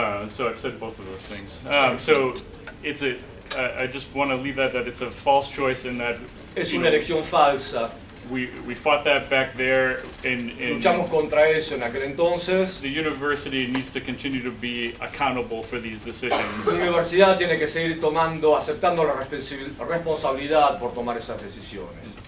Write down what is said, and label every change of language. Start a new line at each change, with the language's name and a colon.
English: So I've said both of those things. So it's I just want to leave that it's a false choice in that
Spanish: Es una elección falsa.
English: we fought that back there in
Spanish: Luchamos contra eso en aquel entonces.
English: the university needs to continue to be accountable for these decisions.
Spanish: La universidad tiene que seguir aceptando la responsabilidad por tomar esas decisiones.